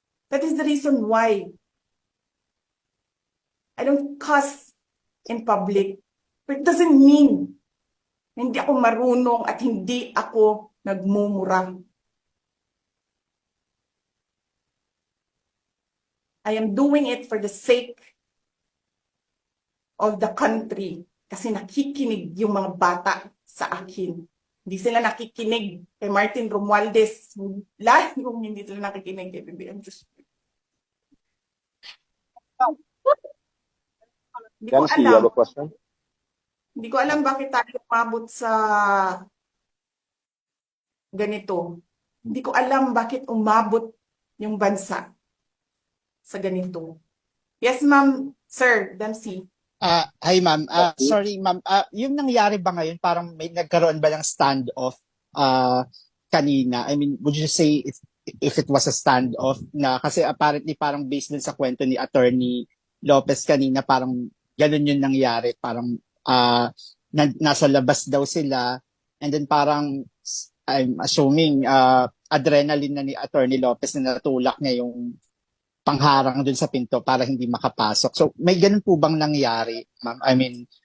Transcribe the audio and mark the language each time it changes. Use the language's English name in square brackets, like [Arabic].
[English] That is the reason why I don't cuss in public. But it doesn't mean [Filipino] na hindi ako marunong at hindi ako nagmumura. [English] I am doing it for the sake of the country. [Filipino] Kasi nakikinig yung mga bata sa akin. Hindi sila nakikinig kay Martin Romualdez. Lahat yung hindi sila nakikinig kay BBM. Hindi ko alam. Hindi ko alam bakit tayo umabot sa ganito. Hindi ko alam bakit umabot yung bansa sa ganito. [English] Yes, ma'am, sir, Dempsey. Hi ma'am. Sorry ma'am. [Filipino] Yung nangyari ba ngayon, parang may nagkaroon ba ng standoff kanina? [English] I mean, would you say if it was a standoff [Filipino] na kasi [English] apparently parang based [Filipino] dun sa kwento ni Attorney Lopez kanina, parang ganun yung nangyari. Parang nasa labas daw sila [English] and then [Filipino] parang [English] I'm assuming adrenaline [Filipino] na ni Attorney Lopez na natulak niya yung pangharang dun sa pinto para hindi makapasok. So, may ganun po bang nangyari, ma'am? [English] I mean,